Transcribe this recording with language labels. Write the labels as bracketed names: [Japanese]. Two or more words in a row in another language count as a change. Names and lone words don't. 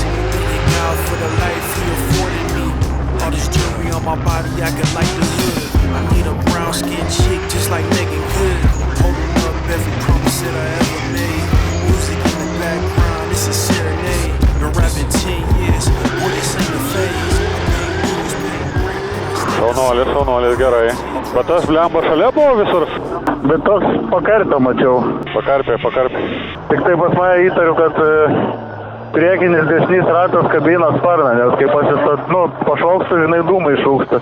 [English] Thank God for the life he afforded me. All this jewelry on my body, I can like the hood. I need a brown skin chick just like Megan Good. Holding up every promise that I ever made. Music in the background, it's a serenade. Been rapping 10 years, what this ain't a phase. [Lithuanian] Šaunuolis, gerai. Bet tas blemba šalia buvo visur? Bet toks pakarpio mačiau. Pakarpė. Tik tai pas mane įtariu, kad priekinis dešinys ratas kabina sparną, nes kai pašauksta, žinai, dūmai išrūksta.